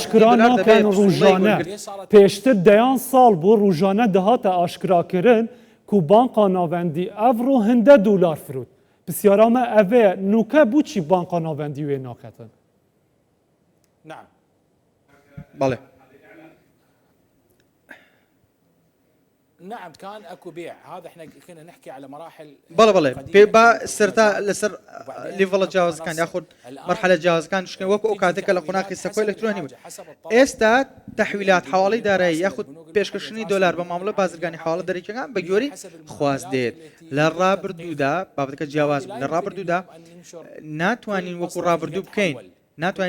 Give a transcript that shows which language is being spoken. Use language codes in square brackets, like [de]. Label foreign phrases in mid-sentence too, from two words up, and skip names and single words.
[ku] ئاشکرانەکەن ڕوژانە پێشتر دەیان ساڵ بۆ ڕوژانە دەهاتە ئاشکراکردن کو بانقا ناوەندی ئەڤڕۆ هەندە دلار فرود پرسیارامە ئەvê نوکە بچی بانقا ناوەندی وێ ناکەتن [ar] نعم [ckb] بەڵێ [ar] نعم كان اكو بيع هذا احنا كنا نحكي على مراحل [ckb] بەڵێ بەڵێ پێ با سەرتا لەسەر لیڤڵە جیاوازەکان یاخود مەرحلە جیاوازەکان شکێن وەکو ئەو کاتێکە لە قۆناغی سەکۆی ئەلکترۆنی بوو ئێستا تەحویلات حواڵەی دارایی یاخود پێشکەشنی دلار بە مامەڵە بازرگانی حواڵە دەرەکیەکان بە گوێرەی خواست دێت لە ڕابردوودا بابەتەکە جیاواز بوو لە ڕابردوودا ناتوانین وەکو ڕابردوو بکەین ناتوانین